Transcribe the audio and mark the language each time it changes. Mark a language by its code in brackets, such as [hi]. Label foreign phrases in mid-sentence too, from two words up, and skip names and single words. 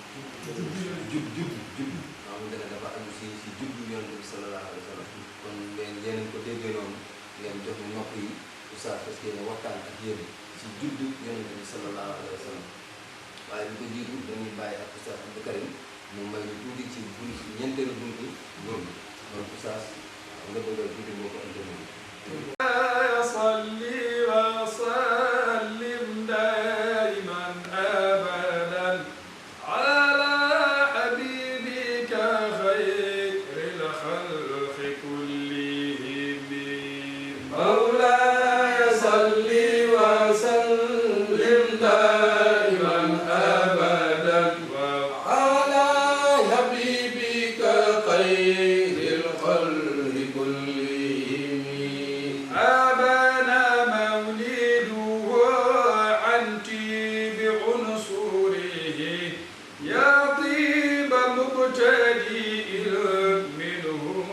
[wo] jub nga xamante ne dafa aju si jublu Yonent bi [ar] صلى الله عليه وسلم [wo] kon ngeen yéen ko déggee noonu ngeen jox nopp yi Oustaz fas yéene waxtaan ak yéen si jublu Yonent bi [ar] صلى الله عليه وسلم [wo] waaye lu ko jiitu dañuy bàyyi ak Oustaz Abdou Karim mu may ñu tuuti ci ñeenteelu buntu góor bi donc Oustaz nga bëgg a tuuti boo ko intervenir. [ar] صلي وسلم دائما أبدا على حبيبك خير الخلق كلهم مولاي صل وسلم دائما أبدا على حبيبك خير الخلق كلهم أبانا مولده عن طيب عنصره يا طيب مبتدئ منه